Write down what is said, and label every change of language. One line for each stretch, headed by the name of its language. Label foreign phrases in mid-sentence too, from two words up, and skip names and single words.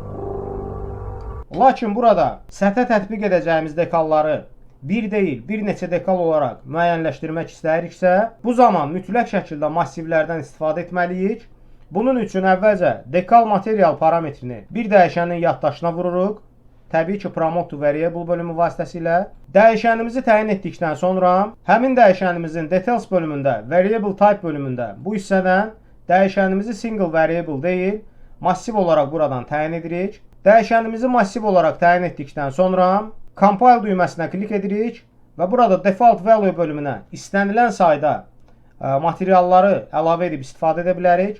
Azerbaijani: Lakin burada səthə tətbiq edəcəyimiz dekalları bir deyil, bir neçə dekal olaraq müəyyənləşdirmək istəyiriksə, bu zaman mütləq şəkildə massivlərdən istifadə etməliyik. Bunun üçün əvvəlcə dekal material parametrini bir dəyişənin yaddaşına vururuq. Təbii ki,
English: promote to variable
Azerbaijani: bölümü vasitəsilə. Dəyişənimizi təyin etdikdən sonra həmin dəyişənimizin details bölümündə,
English: variable type
Azerbaijani: bölümündə bu hissədən dəyişənimizi
English: single variable
Azerbaijani: deyil, massiv olaraq buradan təyin edirik. Dəyişənimizi massiv olaraq təyin etdikdən sonra compile düyməsinə klik edirik və burada
English: default value
Azerbaijani: bölümünə istənilən sayda materialları əlavə edib istifadə edə bilərik.